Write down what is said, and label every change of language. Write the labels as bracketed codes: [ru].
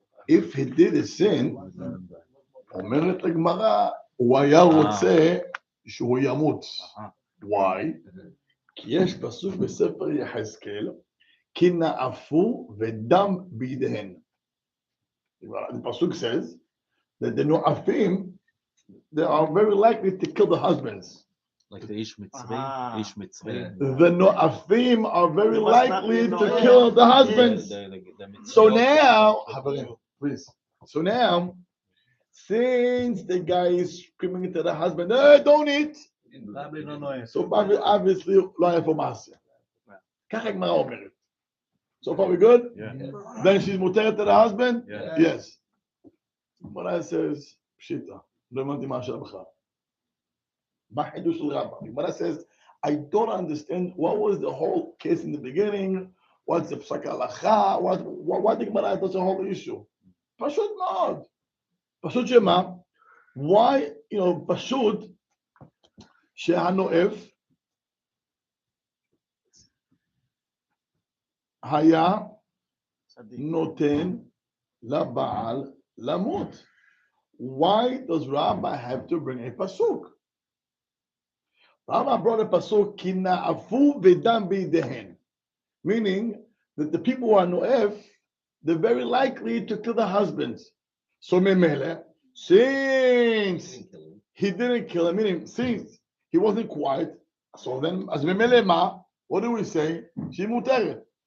[en] If he did a sin, [he] אומרת הגמרא, הוא היה רוצה שהוא ימות. [en] Why? [he] כי יש פסוק בספר יחזקאל, כי נאפו ודם בידיהן. [en] The pasuk says that the Noafim, they are very likely to kill the husbands. Like the Ish Mitzri. The Noafim are very likely to kill the husbands. So now, please. So now, since the guy is screaming to the husband, hey, don't eat. So obviously, [he] לא היה פה מעשה. ככה הגמרא אומרת. [en] So far we good? Yeah. Then she's muteret to the husband? Yeah. Yes. But I says, pshita. [he] לא הבנתי מה השאלה בכלל. מה החידוש של רבא? [en] But I says, I don't understand what was the whole case in the beginning, what's the psak halacha, what the Gemara does the whole issue. [he] פשוט מאוד. פשוט שמה? [en] Why, [he] פשוט שהנואף היה נותן לבעל למות. [en] Why does Rabbi have to bring a pasuk? Rabbi brought a pasuk, [he] כי נאפו ודם בידיהן, [en] meaning that the people who are noef, they're very likely to kill the husbands. So memele, since he didn't kill him, meaning since he wasn't quiet, so then as memele ma, what do we say? She muteret.